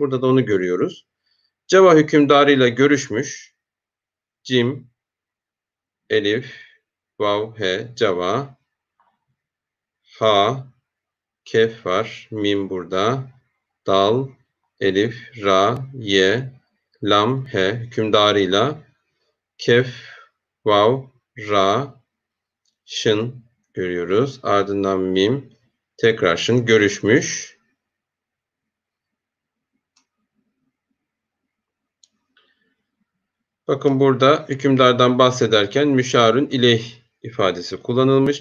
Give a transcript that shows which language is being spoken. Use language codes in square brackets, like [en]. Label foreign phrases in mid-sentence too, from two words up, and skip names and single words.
[tr] Burada da onu görüyoruz. Cava hükümdarıyla görüşmüş. Cim, elif, vav, he, Cava, ha, kef var, mim burada, dal, elif, ra, ye, lam, he hükümdarıyla kef, vav, ra, şın görüyoruz. Ardından mim, tekrar şın görüşmüş. Bakın burada hükümdardan bahsederken müşarun ileyh ifadesi kullanılmış.